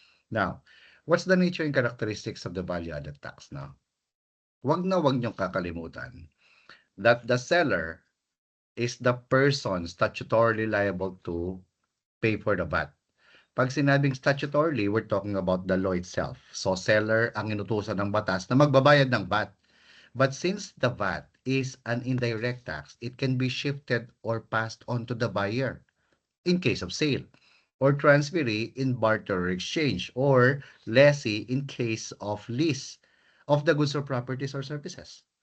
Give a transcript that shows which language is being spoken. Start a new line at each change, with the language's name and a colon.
English: Now, what's the nature and characteristics of the value-added tax now?
Filipino: Wag na wag niyong kakalimutan
English: that the seller is the person statutorily liable to pay for the VAT.
Filipino: Pag sinabing
English: statutorily, we're talking about the law itself.
Filipino: So, seller ang inutusan ng batas na magbabayad ng VAT.
English: But since the VAT is an indirect tax, it can be shifted or passed on to the buyer in case of sale, or transferee in barter or exchange, or lessee in case of lease of the goods or properties or services.